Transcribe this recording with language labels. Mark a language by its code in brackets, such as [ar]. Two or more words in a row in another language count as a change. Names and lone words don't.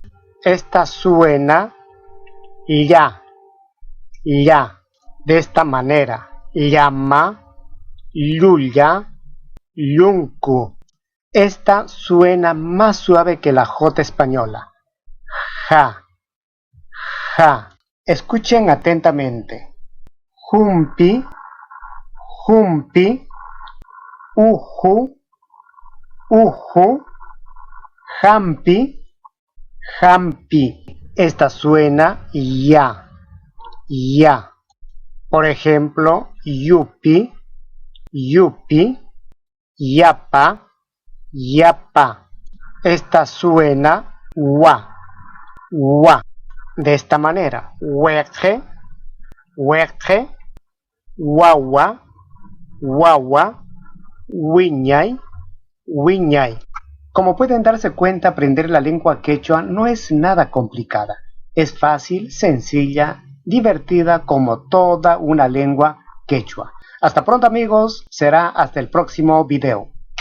[es] Esta suena ya, ya. De esta manera: [qu] llama, yuya, yunku. [es] Esta suena más suave que la J española. Ja, ja. Escuchen atentamente: [qu] jumpi, jumpi, uju, uju, jampi, jampi. [es] Esta suena ya, ya. Por ejemplo, [qu] yupi, yupi, yapa, yapa. [es] Esta suena wa, wa. De esta manera, [qu] hueje, hueje, guagua, guagua, wiñay, wiñay. [es] Como pueden darse cuenta, aprender la lengua quechua no es nada complicada. Es fácil, sencilla, divertida como toda una lengua quechua. Hasta pronto amigos, será hasta el próximo video.